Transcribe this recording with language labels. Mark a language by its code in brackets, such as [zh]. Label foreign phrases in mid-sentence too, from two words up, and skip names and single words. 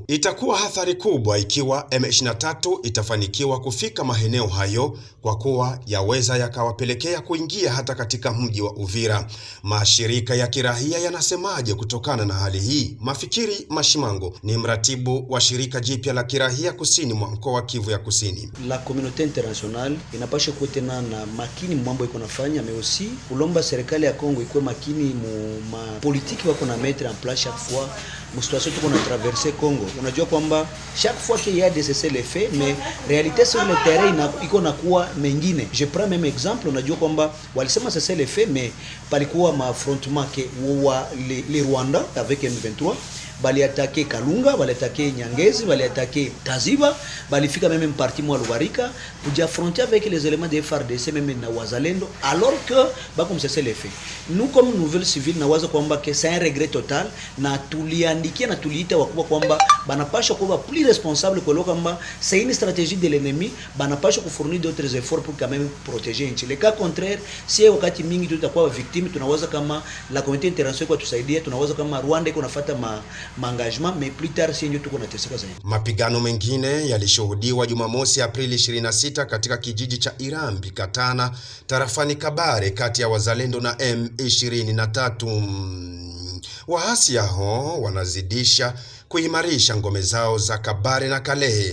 [sw] Itakuwa athari kubwa ikiwa M23 itafanikiwa kufika maeneo hayo, kwa kuwa yaweza yakawapelekea kuingia hata katika mji wa Uvira. Mashirika ya kirahia yanasemaje kutokana na hali hii? Mafikiri Mashimango ni mratibu wa shirika jipya la kirahia kusini mwa mkoa wa Kivu ya Kusini. [fr] La communauté internationale [sw] inapasha kuwa tena na makini mambo iko nafanya, [fr] mais aussi [sw] kulomba serikali ya Kongo ikuwe makini mu politiki wako na [fr] mettre en place chaque fois [sw] mu situation tuko na traverser Kongo. Unajua kwamba [fr] chaque fois qu'il y a des cessez-le-feu, mais réalité sur le terrain [sw] iko na kuwa mengine. [fr] Je prends même exemple, [sw] unajua kwamba walisema cessez-le-feu, mais palikuwa ma affrontement ke wa [fr] les Rwanda avec M23 [sw] baliatake Kalunga, baliatake Nyangezi, baliatake Taziba, balifika [fr] même parti [sw] mwa Lubarika [fr] pour affronter avec les éléments de FARDC même [sw] na wazalendo, [fr] alors que comme c'est les faits. Nous comme nouvelle civile [sw] nawaza kwamba [fr] que c'est un regret total, [sw] na tuliandikia na tuliita wakubwa kwamba banapasha kuwa [fr] plus responsable [sw] kwa kwamba [fr] c'est une stratégie de l'ennemi, [sw] banapasha kufournir [fr] d'autres efforts pour quand même protéger [sw] nchi. [fr] Le cas contraire, si [sw] wakati mingi tutakuwa victime, tunawaza kama [fr] la communauté internationale [sw] kwa tusaidia, tunawaza kama Rwanda iko nafuata engagement, [fr] mais plus tard si [sw] ndio tuko nateseka zaidi. Mapigano mengine yalishuhudiwa Jumamosi Aprili 26 katika kijiji cha Irambi Katana tarafani Kabare kati ya wazalendo na M23. Waasi hao wanazidisha kuimarisha ngome zao za Kabare na Kalehe.